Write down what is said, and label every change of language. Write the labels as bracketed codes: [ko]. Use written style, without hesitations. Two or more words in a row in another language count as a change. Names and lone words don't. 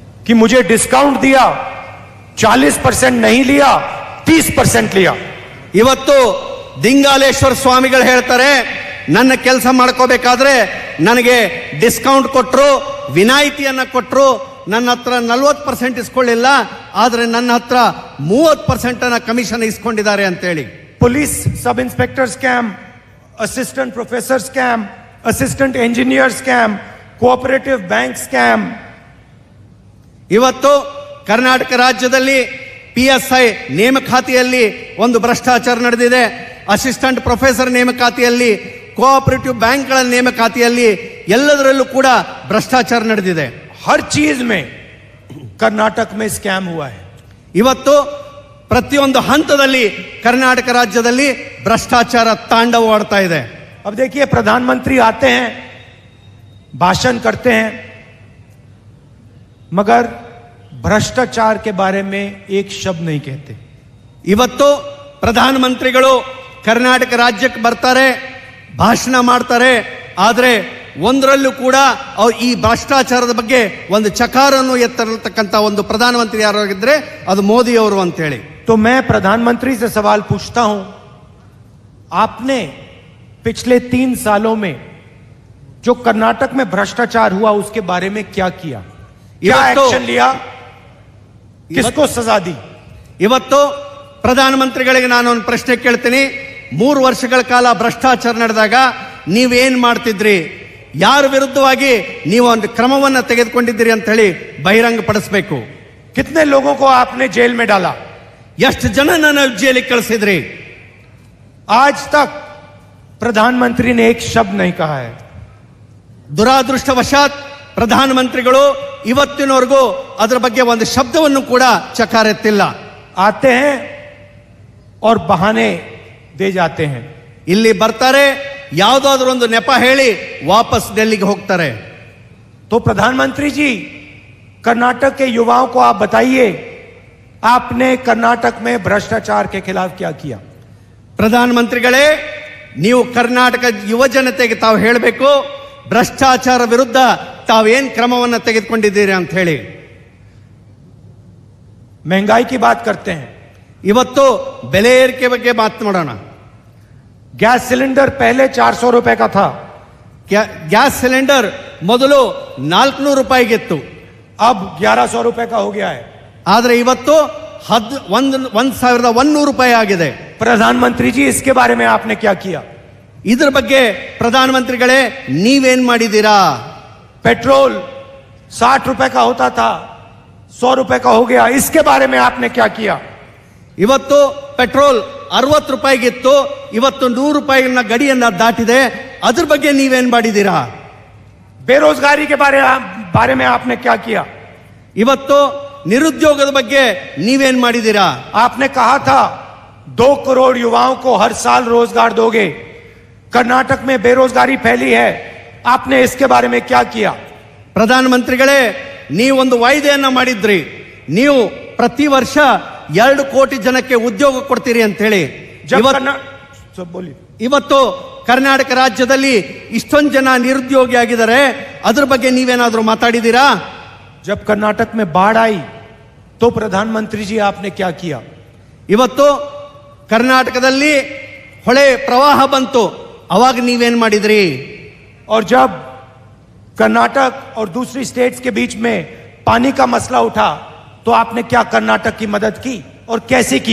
[hi] कि मुझे डिस्काउंट दिया, 40% नहीं लिया, 30% लिया। [kn] ಇವತ್ತು ದಿಂಗಾಲೇಶ್ವರ ಸ್ವಾಮಿಗಳು ಹೇಳ್ತಾರೆ, ನನ್ನ ಕೆಲಸ ಮಾಡ್ಕೋಬೇಕಾದ್ರೆ ನನಗೆ ಡಿಸ್ಕೌಂಟ್ ಕೊಟ್ಟರು, ವಿನಾಯಿತಿಯನ್ನ ಕೊಟ್ಟರು, ನನ್ನ ಹತ್ರ 40% ಇಸ್ಕೊಳ್ಳಿಲ್ಲ, ಆದ್ರೆ ನನ್ನ ಹತ್ರ 30% ಕಮಿಷನ್ ಇಸ್ಕೊಂಡಿದ್ದಾರೆ ಅಂತೇಳಿ. [en] Police Sub Inspector scam, Assistant Professor scam, Assistant Engineer scam, Cooperative Bank scam. [kn] ಇವತ್ತು ಕರ್ನಾಟಕ ರಾಜ್ಯದಲ್ಲಿ PSI ನೇಮಕಾತಿಯಲ್ಲಿ ಒಂದು ಭ್ರಷ್ಟಾಚಾರ ನಡೆದಿದೆ. [en] assistant professor [kn] ನೇಮಕಾತಿಯಲ್ಲಿ, [en] cooperative banks [kn] ನೇಮಕಾತಿಯಲ್ಲಿ ಎಲ್ಲದರಲ್ಲೂ ಕೂಡ ಭ್ರಷ್ಟಾಚಾರ ನಡೆದಿದೆ. [hi] हर चीज में कर्नाटक में स्कैम हुआ है। [kn] ಇವತ್ತು ಪ್ರತಿಯೊಂದು ಹಂತದಲ್ಲಿ ಕರ್ನಾಟಕ ರಾಜ್ಯದಲ್ಲಿ ಭ್ರಷ್ಟಾಚಾರ ತಾಂಡವವಾಡ್ತಾ ಇದೆ. [hi] अब देखिए, प्रधानमंत्री आते हैं, भाषण करते हैं, मगर भ्रष्टाचार के बारे में एक शब्द नहीं कहते। [kn] ಇವತ್ತು ಪ್ರಧಾನಮಂತ್ರಿಗಳು ಕರ್ನಾಟಕ ರಾಜ್ಯಕ್ಕೆ ಬರ್ತಾರೆ, ಭಾಷಣ ಮಾಡ್ತಾರೆ, ಆದ್ರೆ ಒಂದರಲ್ಲೂ ಕೂಡ ಅವ್ರು ಈ ಭ್ರಷ್ಟಾಚಾರದ ಬಗ್ಗೆ ಒಂದು ಚಕಾರನ್ನು ಎತ್ತರತಕ್ಕಂತ ಒಂದು ಪ್ರಧಾನಮಂತ್ರಿ ಯಾರಾಗಿದ್ರೆ ಅದು ಮೋದಿ ಅವರು ಅಂತ ಹೇಳಿ. [hi] तो मैं प्रधानमंत्री से सवाल पूछता हूं, आपने पिछले 3 सालों में जो कर्नाटक में भ्रष्टाचार हुआ उसके बारे में क्या किया, क्या एक्शन लिया, किसको सजा दी? [kn] ಇವತ್ತು ಪ್ರಧಾನಮಂತ್ರಿಗಳಿಗೆ ನಾನು ಒಂದು ಪ್ರಶ್ನೆ ಕೇಳ್ತೀನಿ. 3 ವರ್ಷಗಳ ಕಾಲ ಭ್ರಷ್ಟಾಚಾರ ನಡೆದಾಗ ನೀವೇನ್ ಮಾಡ್ತಿದ್ರಿ? ಯಾರ ವಿರುದ್ಧವಾಗಿ ನೀವು ಒಂದು ಕ್ರಮವನ್ನ ತೆಗೆದುಕೊಂಡಿದ್ದೀರಿ ಅಂತ ಹೇಳಿ ಬಹಿರಂಗ ಪಡಿಸಬೇಕು. [hi] कितने लोगों को आपने जेल में डाला? [kn] ಎಷ್ಟು ಜನನ ಜೈಲಿಗೆ ಕಳಿಸಿದ್ರಿ? [hi] आज तक प्रधानमंत्री ने एक शब्द नहीं कहा है। [kn] ದುರಾದೃಷ್ಟವಶಾತ್ ಪ್ರಧಾನಮಂತ್ರಿಗಳು ಇವತ್ತಿನವರೆಗೂ ಅದರ ಬಗ್ಗೆ ಒಂದು ಶಬ್ದವನ್ನು ಕೂಡ ಚಕಾರೆತ್ತಿಲ್ಲ. [hi] आते हैं और बहाने दे जाते हैं। [kn] ಇಲ್ಲಿ ಬರ್ತಾರೆ, ಯಾವುದಾದ್ರೂ ಒಂದು ನೆಪ ಹೇಳಿ ವಾಪಸ್ ಡೆಲ್ಲಿಗೆ ಹೋಗ್ತಾರೆ. [hi] तो प्रधानमंत्री जी, कर्नाटक के युवाओं को आप बताइए, आपने कर्नाटक में भ्रष्टाचार के खिलाफ क्या किया? [kn] ಪ್ರಧಾನಮಂತ್ರಿಗಳೇ, ನೀವು ಕರ್ನಾಟಕ ಯುವ ಜನತೆಗೆ ತಾವು ಹೇಳಬೇಕು, ಭ್ರಷ್ಟಾಚಾರ ವಿರುದ್ಧ ತಾವೇನ್ ಕ್ರಮವನ್ನು ತೆಗೆದುಕೊಂಡಿದ್ದೀರಿ ಅಂತ ಹೇಳಿ. [hi] महंगाई की बात करते हैं, [kn] ಇವತ್ತು ಬೆಲೆ ಏರಿಕೆ ಬಗ್ಗೆ ಮಾತನಾಡೋಣ. [en] gas cylinder [hi] पहले 400 रुपए का था, [en] gas cylinder [kn] ಮೊದಲು 400 ರೂಪಾಯಿಗಿತ್ತು, [hi] अब 1100 रुपए का हो गया है। [kn] ಆದ್ರೆ ಇವತ್ತು 1100 ರೂಪಾಯಿ ಆಗಿದೆ. [hi] प्रधानमंत्री जी, इसके बारे में आपने क्या किया? [kn] ಇದ್ರ ಬಗ್ಗೆ ಪ್ರಧಾನಮಂತ್ರಿಗಳೇ ನೀವೇನ್ ಮಾಡಿದ್ದೀರಾ? [hi] पेट्रोल 60 रुपए का होता था, 100 रुपए का हो गया, इसके बारे में आपने क्या किया? [kn] ಇವತ್ತು ಪೆಟ್ರೋಲ್ 60 ರೂಪಾಯಿಗಿತ್ತು, ಇವತ್ತು 100 ರೂಪಾಯಿನ ಗಡಿಯನ್ನ ದಾಟಿದೆ, ಅದ್ರ ಬಗ್ಗೆ ನೀವೇನ್ ಮಾಡಿದ್ದೀರಾ? [hi] बेरोजगारी के बारे में आपने क्या किया? [kn] ಇವತ್ತು ನಿರುದ್ಯೋಗದ ಬಗ್ಗೆ ನೀವೇನ್ ಮಾಡಿದ್ದೀರಾ? [hi] आपने कहा था 2 करोड़ युवाओं को हर साल रोजगार दोगे। कर्नाटक में बेरोजगारी फैली है, आपने इसके बारे में क्या किया? [kn] ಪ್ರಧಾನಮಂತ್ರಿಗಳೇ, ನೀವೊಂದು ವಾಯ್ದೆಯನ್ನ ಮಾಡಿದ್ರಿ, ನೀವು ಪ್ರತಿ ವರ್ಷ 2 ಕೋಟಿ ಜನಕ್ಕೆ ಉದ್ಯೋಗ ಕೊಡ್ತೀರಿ ಅಂತ ಹೇಳಿ. ಇವತ್ತು ಕರ್ನಾಟಕ ರಾಜ್ಯದಲ್ಲಿ ಇಷ್ಟೊಂದು ಜನ ನಿರುದ್ಯೋಗಿ ಆಗಿದ್ದಾರೆ, ಅದ್ರ ಬಗ್ಗೆ ನೀವೇನಾದ್ರೂ ಮಾತಾಡಿದ್ದೀರಾ? [hi] जब कर्नाटक में बाढ़ आई तो प्रधानमंत्री जी आपने क्या किया? [kn] ಇವತ್ತು ಕರ್ನಾಟಕದಲ್ಲಿ ಹೊಳೆ ಪ್ರವಾಹ ಬಂತು, ಅವಾಗ ನೀವೇನ್ ಮಾಡಿದ್ರಿ? [hi] और जब कर्नाटक और दूसरी स्टेट्स के बीच में पानी का मसला उठा तो आपने क्या कर्नाटक की मदद की और कैसे की?